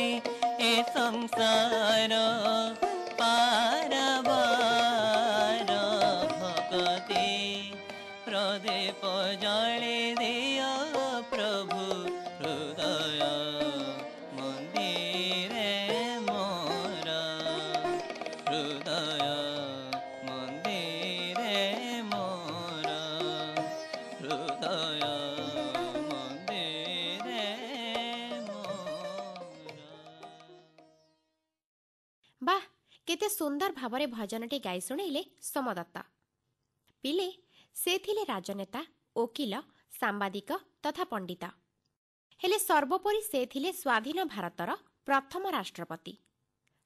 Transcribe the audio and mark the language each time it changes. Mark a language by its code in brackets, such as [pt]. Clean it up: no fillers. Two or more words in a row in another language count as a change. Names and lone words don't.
[or] ଏ ସଂସାର ପାରାବାର ଭକ୍ତି ପ୍ରଦୀପ ଜାଳି ଦିଆ ପ୍ରଭୁ ହୃଦୟ ମନ୍ଦିରେ ମୋରା। ହୃଦୟ ମନ୍ଦିରେ ମୋରା। ହୃଦୟ ମନ୍ଦିରେ ମୋରା। ବାଃ, କେତେ ସୁନ୍ଦର ଭାବରେ ଭଜନଟି ଗାଇ ଶୁଣେଇଲେ ସୋମଦତ୍ତ। ପିଲେ, ସେ ଥିଲେ ରାଜନେତା, ଓକିଲ, ସାମ୍ବାଦିକ ତଥା ପଣ୍ଡିତ। ହେଲେ ସର୍ବୋପରି ସେ ଥିଲେ ସ୍ୱାଧୀନ ଭାରତର ପ୍ରଥମ ରାଷ୍ଟ୍ରପତି।